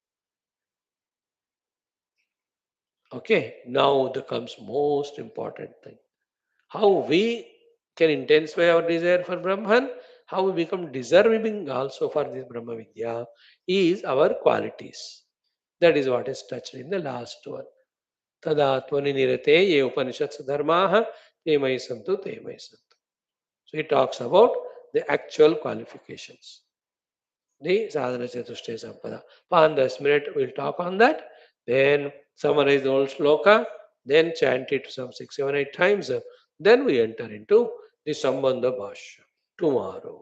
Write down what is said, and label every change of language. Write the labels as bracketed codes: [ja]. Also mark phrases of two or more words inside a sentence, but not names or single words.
[en] Okay, now the comes most important thing. How we can intensify our desire for Brahman, how we become deserving also for this [sa] ब्रह्म विद्या [en] is our qualities. That is what is touched in the last one. [sa] तदात्मनि निरते ये उपनिषत्सु धर्माः ते मयि सन्तु ते मयि सन्तु. [en] So he talks about the actual qualifications. The [sa] साधन चतुष्टय सम्पद. [en] For 10 minutes we'll talk on that. Then summarize the whole shloka. Then chant it some 6, 7, 8 times. Then we enter into the Sambandha Bhashyam tomorrow.